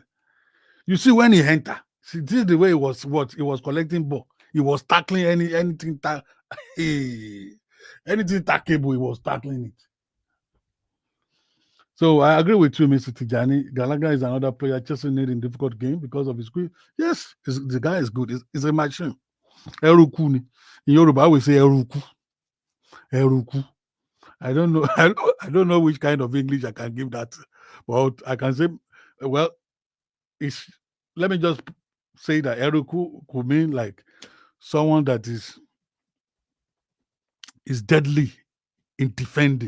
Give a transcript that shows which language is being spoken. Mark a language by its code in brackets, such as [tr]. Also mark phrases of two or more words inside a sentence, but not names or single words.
[en] You see when he enter, see this is the way he was collecting ball. He was tackling anything anything tackable. He was tackling it. So I agree with you, Mr. Tijani. Galaga is another player Chelsea need in difficult game because of his skill. Yes, the guy is good. He's a machine. [yo] Eruku ni. [en] In Yoruba, we say Eruku. Eruku. I don't know. I don't know which kind of English I can give that, but I can say, well, it's. Let me just say that Eruku could mean like someone that is deadly in defending.